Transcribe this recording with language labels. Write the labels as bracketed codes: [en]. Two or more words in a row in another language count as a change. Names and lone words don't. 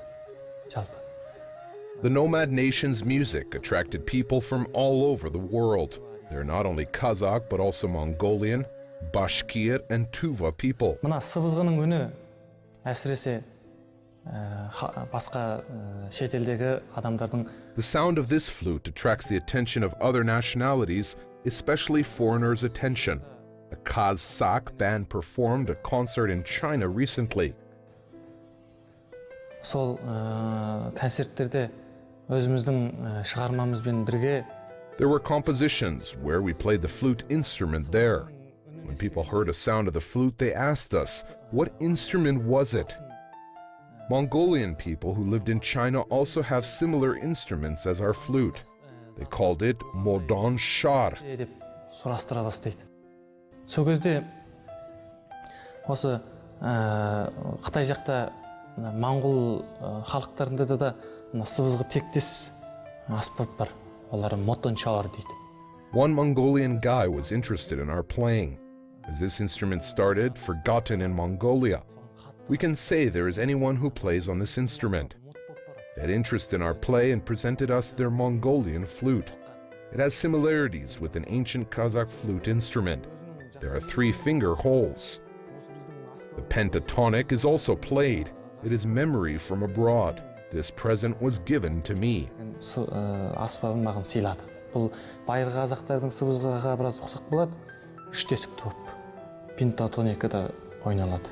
[kk] Жалпы. [en] The nomad nation's music attracted people from all over the world. They're not only Kazakh but also Mongolian, Bashkir and Tuva people. [kk] Мына сыбызғының үні әсіресе басқа шетелдегі адамдардың. [en] The sound of this flute attracts the attention of other nationalities, especially foreigners' attention. A Kazakh band performed a concert in China recently. [kk] Сол концерттерде өзіміздің шығармамызбен бірге. [en] There were compositions where we played the flute instrument there. When people heard a sound of the flute, they asked us, what instrument was it? Mongolian people who lived in China also have similar instruments as our flute. They called it modan shar. [kk] Деп сұрастыра бастайды. Сол кезде осы Қытай жақта моңғол халықтарында да сыбызғы тектес аспап бар. Олар modan shar дейді. [en] One Mongolian guy was interested in our playing. As this instrument started, forgotten in Mongolia, we can say there is anyone who plays on this instrument. They had interest in our play and presented us their Mongolian flute. It has similarities with an ancient Kazakh flute instrument. There are 3 finger holes. The pentatonic is also played. It is memory from abroad. This present was given to me. [kk] Аспабын маған сыйлады. Бұл байырғы қазақтардың сыбызғыға біраз ұқсақ болады. 3 тесікті болып, пентатоникада ойналады.